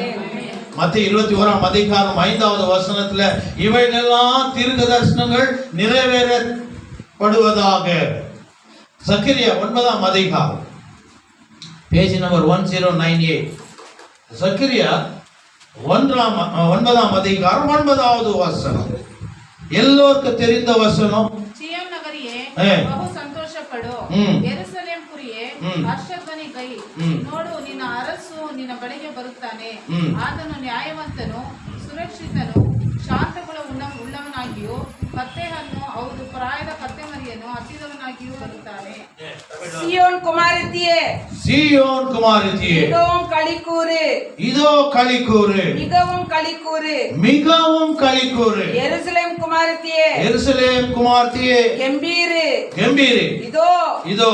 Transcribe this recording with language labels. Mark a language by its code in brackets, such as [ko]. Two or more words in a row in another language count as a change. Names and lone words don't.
[ta] மத்திய 21ஆம் அதிகாரம் 5வது வசனத்துல இவைகளெல்லாம் தீர்க்க தரிசனங்கள் நிறைவேறப்படுவதாக. சக்கரியா 9ஆம் அதிகாரம் [en] page number [ta] 1098. சக்கரியா 9ஆம் அதிகாரம் 9வது வசனம். எல்லோருக்கும் தெரிந்த வசனம். சீயோன் நகரியே [kn] ಬಹು ಸಂತೋಷಪಡು, ಯೆರೂಸಲೇಮ್ ಪುರಿಯೇ ಹರ್ಷಧ್ವನಿ ಗೈ, ನೋಡು ನಿನ್ನ ಅರಸು ನಿನ್ನ ಬಳಿಗೆ ಬರುತ್ತಾನೆ, ಆತನು ನ್ಯಾಯವಂತನು, ಸುರಕ್ಷಿತನು, ಶಾಂತಗುಣ ಉಳ್ಳವನಾಗಿಯೂ ಕತ್ತೆಯನ್ನು, ಹೌದು ಪ್ರಾಯದ ಕತ್ತೆ ಮರಿಯನ್ನು ಹತ್ತಿದವನಾಗಿಯೂ ಬರುತ್ತಾನೆ. [ta] சீயோன் குமாரத்தியே, சீயோன் குமாரத்தியே, மிகவும் களிக்கூறு, இதோ களிக்கூறு, மிகவும் களிக்கூறு, மிகவும் களிக்கூறு. எருசலேம் குமாரத்தியே, எருசலேம் குமாரத்தியே, கம்பீரு, கம்பீரு. இதோ இதோ